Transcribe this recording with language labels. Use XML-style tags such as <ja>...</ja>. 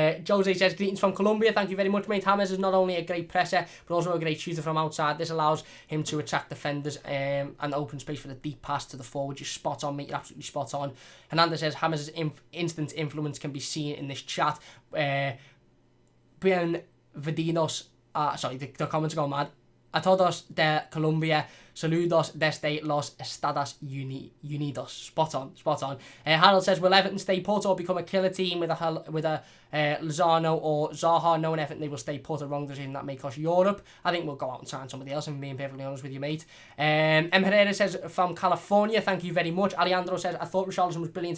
<en>Jose says, greetings from Colombia. Thank you very much, mate. James is not only a great presser, but also a great shooter from outside. This allows him to attract defenders and open space for the deep pass to the forward. You're spot on, mate. You're absolutely spot on. Hernandez says, James' instant influence can be seen in this chat. Bienvenidos. The comments are going mad.</en> <es>A todos de Colombia, saludos desde los Estados Unidos.</es> <en>Spot on. Harold says, will Everton stay put or become a killer team with a Lozano or Zaha? Knowing Everton, they will stay put. A wrong decision that may cost Europe. I think we'll go out and sign somebody else, and being perfectly honest with you, mate. M. Herrera says, from California, thank you very much. Alejandro says, I thought Richarlison was brilliant.</en>